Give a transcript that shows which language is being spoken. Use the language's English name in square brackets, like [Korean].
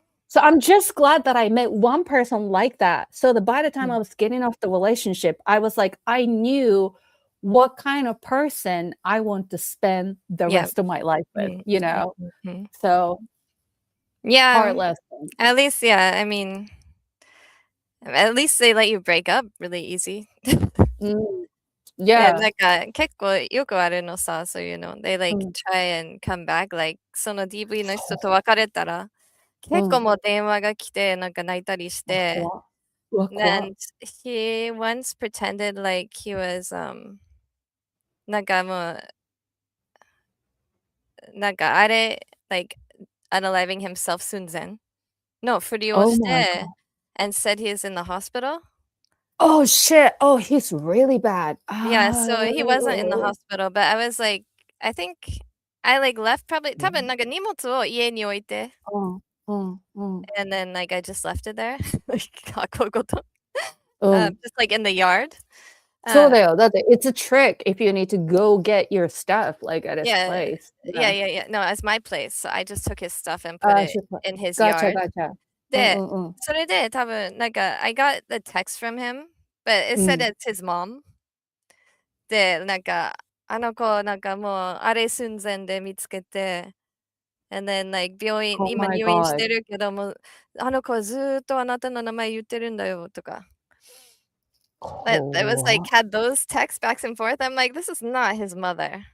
[English] So I'm just glad that I met one person like that. So that by the time I was getting off the relationship, I was like, I knew what kind of person I want to spend the rest of my life with, you know? So hard lesson. At least, yeah, I mean, at least they let you break up really easy. Yeah. [Japanese] なんか結構よくあるのさ、そういうの。 [English] They like try and come back, like [Japanese] その DV の人と別れたら、結構もう電話が来て、なんか泣いたりして、 [English] and he once pretended like he was, [Japanese] なんかもう、なんかあれ、 [English] like unaliving himself [Japanese] 寸前のふりを [English] Oh [Japanese] し [English] my [Japanese] て [English] god. and said he is in the hospital. Oh shit. Oh, he's really bad. Yeah, so he wasn't in the Oh. hospital, but I was like, I think I like left probably [Japanese] 多分なんか荷物を家に置いて [English] and then like I just left it there. Like [Japanese] 箱ごと [English] just like in the yard. [Japanese] そうだよ。だって [English] it's a trick if you need to go get your stuff like at his place. Yeah. No, it's my place. So I just took his stuff and put it in his yard. Gotcha. [Japanese] で、それで多分なんか [English] I got the text from him, but it said it's his mom. [Japanese] で、なんかあの子なんかもうあれ寸前で見つけて [English] and then like [Japanese] 病院 [English] Oh [Japanese] 今 [English] my [Japanese] 入院し [English] god. [Japanese] てるけども、あの子はずっとあなたの名前言ってるんだよとか。 [English] But it was like had those texts back and forth. I'm like, this is not his mother.